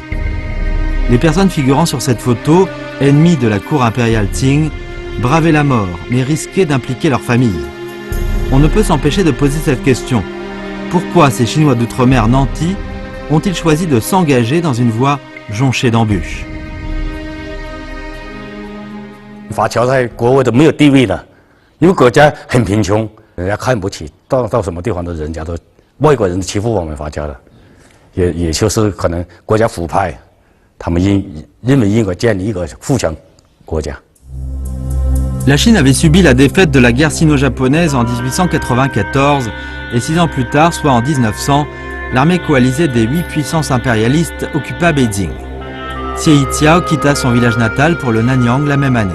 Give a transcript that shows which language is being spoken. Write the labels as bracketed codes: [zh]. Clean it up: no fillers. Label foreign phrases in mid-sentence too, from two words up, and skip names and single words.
[fr] Les personnes figurant sur cette photo, ennemies de la cour impériale Qing, bravaient la mort, mais risquaient d'impliquer leur famille. On ne peut s'empêcher de poser cette question. Pourquoi ces Chinois d'outre-mer nantis ont-ils choisi de s'engager dans une voie jonchée d'embûches? [zh] 华侨在国外都没有地位的，因为国家很贫穷，人家看不起，到什么地方的人家都外国人欺负我们华侨的，也就是可能国家腐败，他们认为应该建立一个富强国家。 [fr] La Chine avait subi la défaite de la guerre sino-japonaise en 1894 et 6 ans plus tard, soit en 1900, l'armée coalisée des 8 puissances impérialistes occupa Beijing. Xie Tia quitta son village natal pour le Nanyang la même année.